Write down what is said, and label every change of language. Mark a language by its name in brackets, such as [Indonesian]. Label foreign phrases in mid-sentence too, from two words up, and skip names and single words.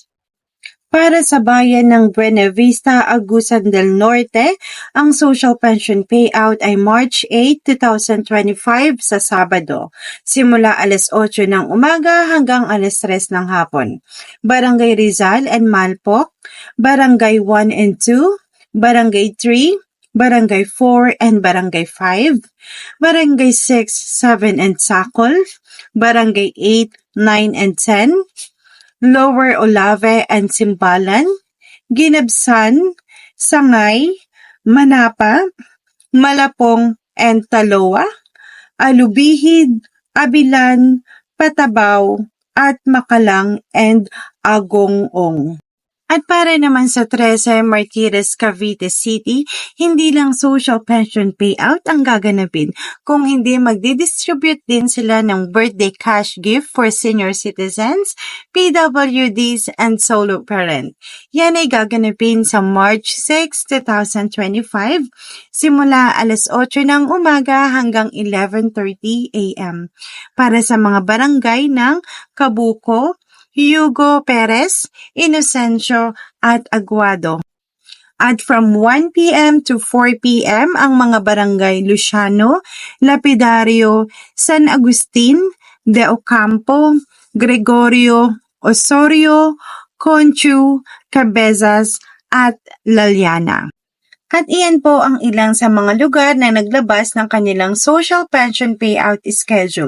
[Filipino] Para sa bayan ng Buena Vista, Agusan del Norte, ang [English] social pension payout [Filipino] ay March 8, 2025 sa Sabado, simula alas 8 ng umaga hanggang alas 3 ng hapon. Barangay Rizal and Malpoc, Barangay 1 and 2, Barangay 3, Barangay 4 and Barangay 5, Barangay 6, 7 and Sakol, Barangay 8, 9 and 10, Lower Olave and Simbalan, Ginabsan, Sangay, Manapa, Malapong and Taloa, Alubihid, Abilan, Patabaw, at Makalang and Agong-ong. At para naman sa 13 Martires, Cavite City, hindi lang [English] social pension payout [Filipino] ang gaganapin, kung hindi magdidistribute din sila ng [English] birthday cash gift for senior citizens, PWDs, and solo parent. [Filipino] Yan ay gaganapin sa March 6, 2025, simula alas 8 ng umaga hanggang 11:30 a.m. para sa mga barangay ng Kabuko, Hugo Perez, Inocencio, at Aguado. At from 1 p.m. to 4 p.m. ang mga barangay Luciano, Lapidario, San Agustin, De Ocampo, Gregorio, Osorio, Conchu, Cabezas, at Laliana. At iyan po ang ilang sa mga lugar na naglabas ng kanilang social pension payout schedule.